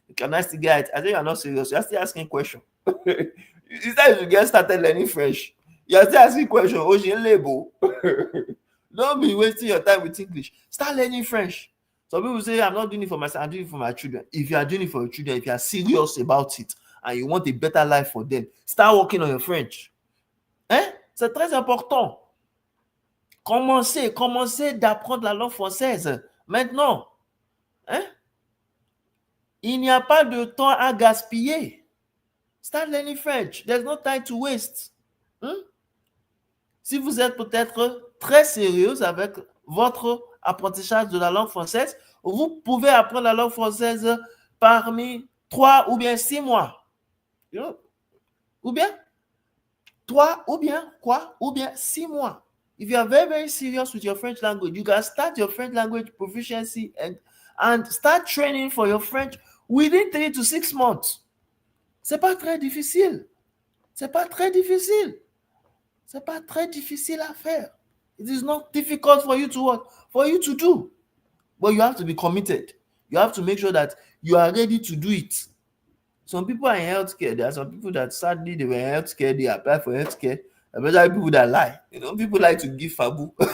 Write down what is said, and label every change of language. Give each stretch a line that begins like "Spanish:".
English: Can I still get it? I think you're not serious. You're still asking questions. Instead you get started learning French, you're still asking questions. Ocean label. Don't be wasting your time with English. Start learning French. Some people say, I'm not doing it for myself, I'm doing it for my children. If you are doing it for your children, if you are serious about it and you want a better life for them, start working on your French.
French: C'est très important. Commencez d'apprendre la langue française maintenant. Il n'y a pas de temps à gaspiller.
English: Start learning French. There's no time to waste.
French: Si vous êtes peut-être très sérieuse avec votre apprentissage de la langue française, vous pouvez apprendre la langue française parmi 3 ou bien 6 mois. Ou bien 3 ou bien 6 mois.
English: If you are very, very serious with your French language, you can start your French language proficiency and start training for your French within 3 to 6 months.
French: C'est pas très difficile. C'est pas très difficile. C'est pas très difficile à faire.
English: It is not difficult for you to work, for you to do. But you have to be committed. You have to make sure that you are ready to do it. Some people are in healthcare. There are some people that sadly they were in healthcare, they apply for healthcare, especially people that lie. People like to give fabu.